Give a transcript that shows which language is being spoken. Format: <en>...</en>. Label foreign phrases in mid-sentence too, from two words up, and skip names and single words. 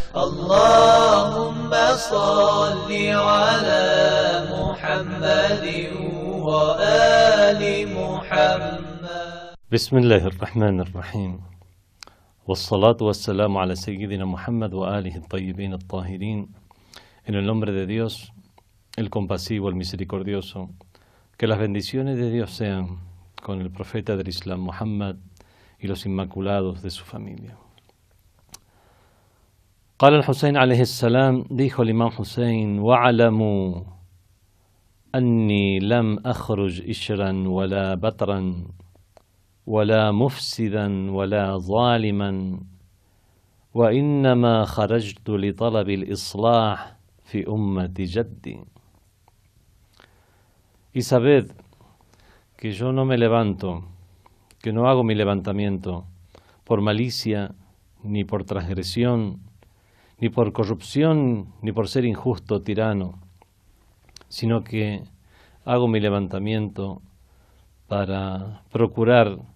<ar>اللهم صل على محمد وآل محمد. بسم الله الرحمن الرحيم، والصلاة والسلام على سيدنا Muhammad وآله الطيبين الطاهرين.</ar> <es>En el nombre de Dios, el compasivo, el misericordioso, que las bendiciones de Dios sean con el profeta del Islam Muhammad y los inmaculados de su familia.</es> <ar>قال الحسين عليه السلام,</ar> <es>dijo el imam Hussein:</es> <ar>وَعَلَمُوا أني لم أخرج إشرا ولا بطرا ولا مفسدا ولا ظالما وإنما خرجت لطلب الإصلاح في أمة جدي.</ar> <es>Y sabed que yo no me levanto, que no hago mi levantamiento por malicia, ni por transgresión, ni por corrupción, ni por ser injusto o tirano, sino que hago mi levantamiento para procurar</es>